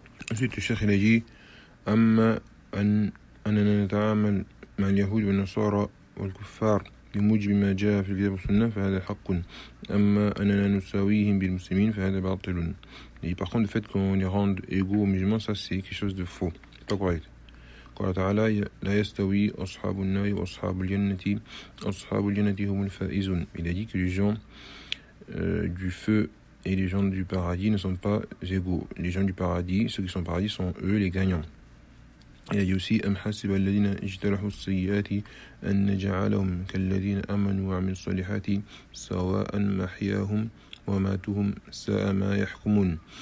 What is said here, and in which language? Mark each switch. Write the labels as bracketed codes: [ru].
[fr] Ensuite, le cheikh il a dit [ar] Amma anana nata'amal ma'al yahoud wa nasara wal kuffar بموجب ما جاء في الكتاب والسنة فهذا حق أما أننا نساويهم بالمسلمين فهذا باطل. [fr] Et par contre, le fait qu'on les rende égaux aux musulmans, ça c'est quelque chose de faux. C'est pas correct. [ar] قال تعالى لا يستوي أصحاب النار وأصحاب الجنة أصحاب الجنة هم الفائزون. [fr] Il a dit que les gens du feu et les gens du paradis ne sont pas égaux. Les gens du paradis, ceux qui sont au paradis, sont eux les gagnants. Il a dit aussi, [ar] أم حسب الذين اجترحوا السيئات أن نجعلهم كالذين آمنوا وعملوا الصالحات سواء محياهم وماتهم ساء ما يحكمون.